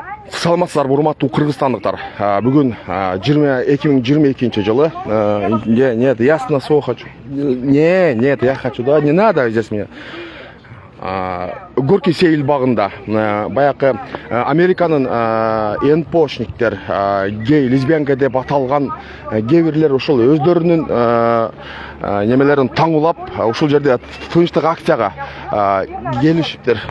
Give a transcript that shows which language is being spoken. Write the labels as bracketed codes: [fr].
[ky] Саламатсыздар, урматтуу кыргызстандыктар. Бүгүн 2022 жылы. [ru] Нет, ясно, что хочу. Нет, я хочу, да, не надо здесь мне. [ky] Горький сейил багында баякы Американын энпошниктер, гей, лесбиянка деп аталган гейбирлер ушул өздөрүнүн немелерин таңулап, ушул жерде тынчтык акцияга келишиптер.